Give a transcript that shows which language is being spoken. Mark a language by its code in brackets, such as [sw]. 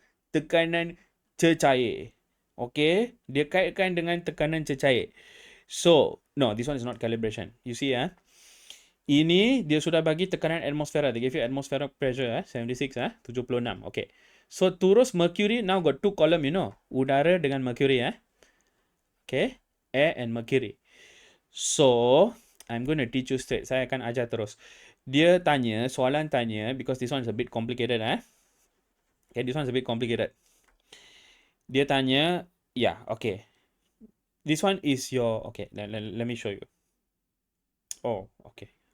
[ms] Tekanan cecair. Okay. Dia kaitkan dengan tekanan cecair. [en] So, no, this one is not calibration. You see, [ms] ini dia sudah bagi tekanan atmosfera. [en] They give you atmospheric pressure, 76, 76. Okay. So, turus mercury now got two column, you know. [ms] Udara dengan mercury, Okay. [en] Air and mercury. So, I'm going to teach you straight. [ms] Saya akan ajar terus. Dia tanya, soalan tanya, [en] because this one is a bit complicated, Okay, this one is a bit complicated. [ms] Dia tanya, [en] okay. This one is your, okay, let me show you. Oh, okay.